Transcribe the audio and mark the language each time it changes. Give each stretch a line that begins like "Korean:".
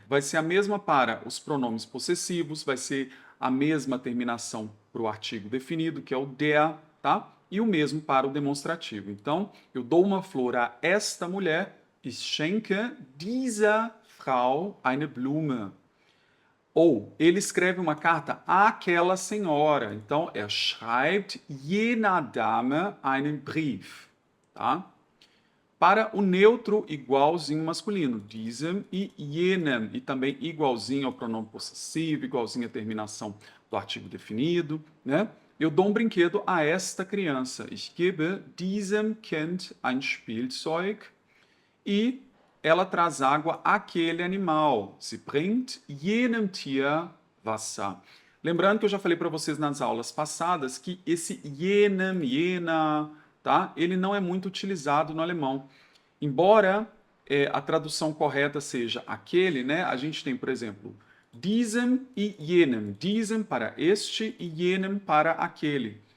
Portuguese: Vai ser a mesma para os pronomes possessivos, vai ser a mesma terminação para o artigo definido, que é o der, tá? E o mesmo para o demonstrativo. Então, eu dou uma flor a esta mulher,
German: ich schenke dieser Frau eine Blume.
Portuguese: Ou ele escreve uma carta àquela senhora.
German: Então, er schreibt jener Dame einen Brief.
Portuguese: Tá? Para o neutro igualzinho masculino, diesem e jenem, e também igualzinho ao pronome possessivo, igualzinho à terminação do artigo definido, né? Eu dou um brinquedo a esta criança.
German: Ich gebe diesem Kind ein Spielzeug.
Portuguese: E ela traz água àquele animal.
German: Sie bringt jenem Tier Wasser.
Portuguese: Lembrando que eu já falei para vocês nas aulas passadas que esse jenem, jena, tá? Ele não é muito utilizado no alemão. Embora a tradução correta seja aquele, né? A gente tem, por exemplo, diesem e jenem. Diesem para este e jenem para aquele.